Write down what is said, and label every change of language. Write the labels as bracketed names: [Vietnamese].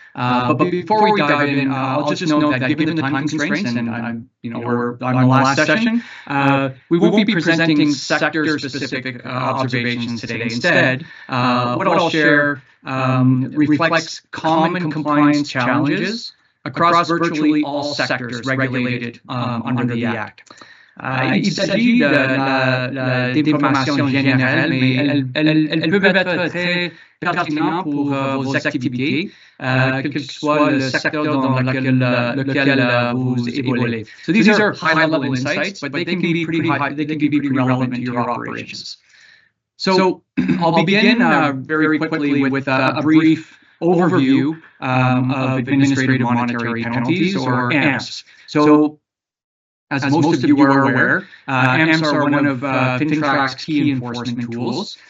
[English] But before we dive in, I'll just note that given the time constraints, and we're on the last session, we won't be presenting sector-specific observations today. Instead, what I'll share reflects common compliance challenges across virtually all sectors regulated under the Act. [French] Il s'agit d'informations générales, mais elles peuvent être très pertinentes pour vos activités, quel que soit le secteur dans lequel vous évoluez. [English] So these are high-level insights, but they can be pretty relevant to your operations. So I'll begin very quickly with a brief overview of administrative monetary penalties, or AMPs. So, as most of you are aware, AMPs are one of FINTRAC's key enforcement tools.